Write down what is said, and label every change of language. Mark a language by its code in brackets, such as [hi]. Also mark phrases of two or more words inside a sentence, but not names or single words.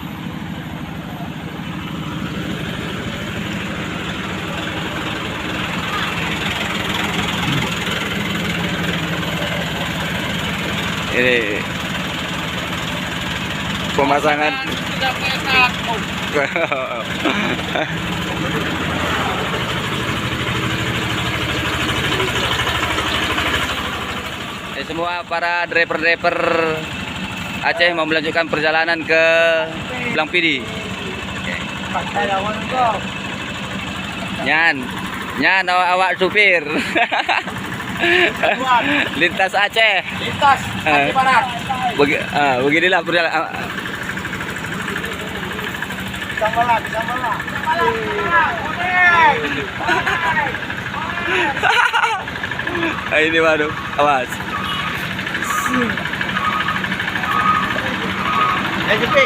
[id] Ini pemasangan ini semua para driver-driver Aceh mau melanjutkan perjalanan ke Blang Pidi. [ace] Nyan awak supir. [id] Lintas Aceh. Lintas Aceh Barat. Beginilah perjalanan. Sambalah. Ini waduh, awas. Jepit.